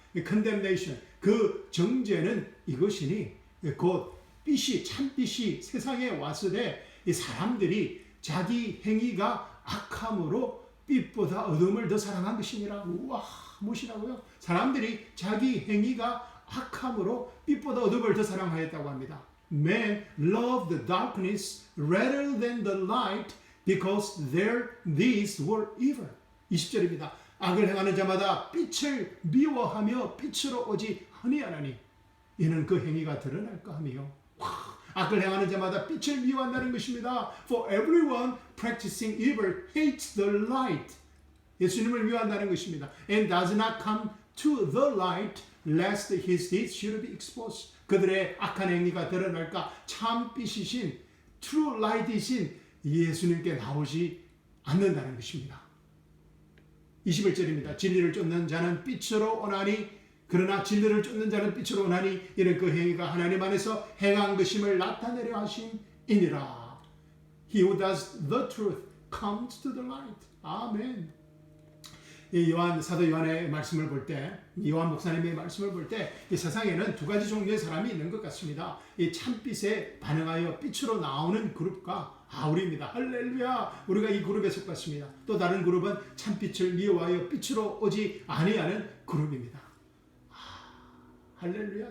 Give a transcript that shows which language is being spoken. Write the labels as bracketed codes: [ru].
[ko] condemnation, 그 정죄는 이것이니 곧 빛이, 참빛이 세상에 왔으되 이 사람들이 자기 행위가 악함으로 빛보다 어둠을 더 사랑한 것이니라. 우와, 무엇이라고요? 사람들이 자기 행위가 악함으로 빛보다 어둠을 더 사랑하였다고 합니다. [en] men loved the darkness rather than the light because their deeds were evil. [ko] 20절입니다. 악을 행하는 자마다 빛을 미워하며 빛으로 오지 아니하나니 이는 그 행위가 드러날까 하며. 악을 행하는 자마다 빛을 미워한다는 것입니다. [en] For everyone practicing evil hates the light. [ko] 예수님을 미워한다는 것입니다. [en] And does not come to the light lest his deeds should be exposed. [ko] 그들의 악한 행위가 드러날까 참 빛이신 true light이신 예수님께 나오지 않는다는 것입니다. 21절입니다. 진리를 쫓는 자는 빛으로 오나니 그러나 진리를 쫓는 자는 빛으로 오나니 이는 그 행위가 하나님 안에서 행한 것임을 나타내려 하심이니라. [en] He who does the truth comes to the light. [ko] 아멘. 이 사도 요한의 말씀을 볼 때, 요한 목사님의 말씀을 볼 때 이 세상에는 두 가지 종류의 사람이 있는 것 같습니다. 이 참빛에 반응하여 빛으로 나오는 그룹과 우리입니다. 할렐루야! 우리가 이 그룹에 속했습니다. 또 다른 그룹은 참빛을 미워하여 빛으로 오지 아니하는 그룹입니다. 할렐루야!